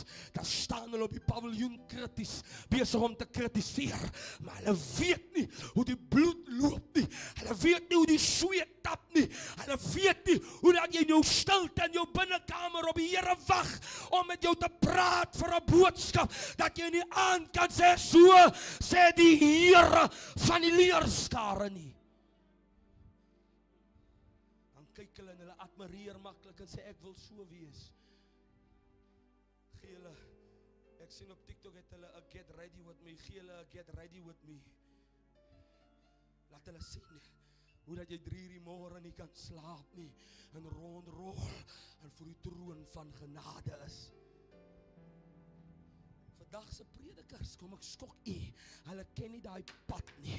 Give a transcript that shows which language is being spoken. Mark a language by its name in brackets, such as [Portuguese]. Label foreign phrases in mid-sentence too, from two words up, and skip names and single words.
[Afrikaans] Daar staan hulle op die paviljoen krities, besig om te kritiseer, maar hulle weet nie hoe die bloed loop nie, hulle weet nie hoe die sweet tap nie, hulle weet nie hoe dat jy nou stilte in jou binnekamer op die Here wag, om met jou te praat vir 'n boodskap, dat jy nie aan kan sê, so sê die Here van die leerskare nie. Dan kyk hulle en hulle admireer maklik en sê, ek wil so wees. Gee hulle, ek sien op TikTok het hulle 'n [English] get ready with me, [Afrikaans] gee hulle 'n [English] get ready with me. [Afrikaans] Laat hulle sien hoe dat jy 3 uur die môre nie kan slaap nie, en rondrol en voor die troon van genade is. Vandag se predikers, kom ek skok u, hulle ken nie daai pad nie.